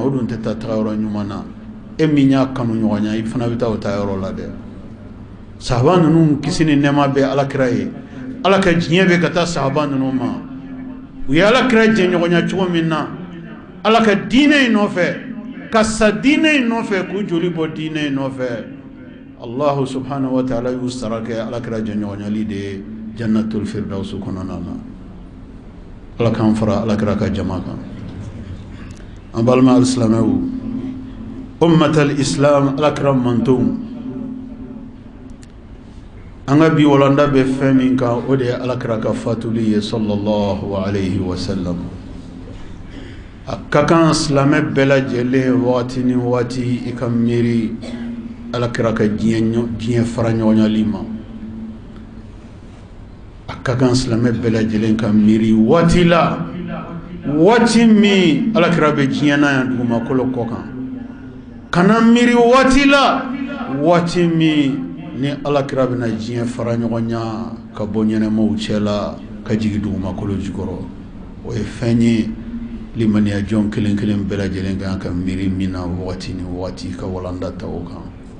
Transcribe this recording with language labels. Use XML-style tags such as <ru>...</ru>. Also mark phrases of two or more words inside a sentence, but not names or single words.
<bm>o dun tɛ taa taga yɔrɔ ɲuman na e min y'a kanu ɲɔgɔn ye i fana bɛ taa o taa yɔrɔ la dɛ sahaba ninnu kisi ni nɛɛma bɛ alakira ye ala ka diɲɛ bɛ ka taa sahaba ninnu ma u ye alakira jɛɲɔgɔnya cogo min na ala ka diinɛ in nɔfɛ ka sa diinɛ in nɔfɛ k'u joli bɔ diinɛ in nɔfɛ</bm> <ar>الله سبحانه وتعالى</ar> <bm>y'u sara kɛ alakira jɛɲɔgɔnyali de ye</bm> <ar>جنة الفردوس</ar> <bm>kɔnɔna na ala k'an fara alakira ka jama kan an balima alisilamɛw</bm> <ar>أمة الإسلام</ar> <bm>alakira mantonw an ka bi walanda bɛ fɛn min kan o de ye alakira ka fatuli ye</bm> <ar>صلى الله عليه وسلم</ar> <bm>a ka kan silamɛ bɛɛ lajɛlen waati ni waati i ka miiri alakira ka diɲɛ fara ɲɔgɔnyali ma a ka kan silamɛ bɛɛ lajɛlen ka miiri waati la waati min alakira bɛ diɲɛ na yan dugumakolo kɔ kan kana miiri waati la waati min ni alakira bɛna diɲɛ fara ɲɔgɔnya ka bɔ ɲɛnɛmaw cɛ la ka jigin dugumakolo jukɔrɔ o ye fɛn ye limaniya jɔn kelen kelen bɛɛ lajɛlen kan ka miiri min na waati ni waati ka walanda ta o kan</bm>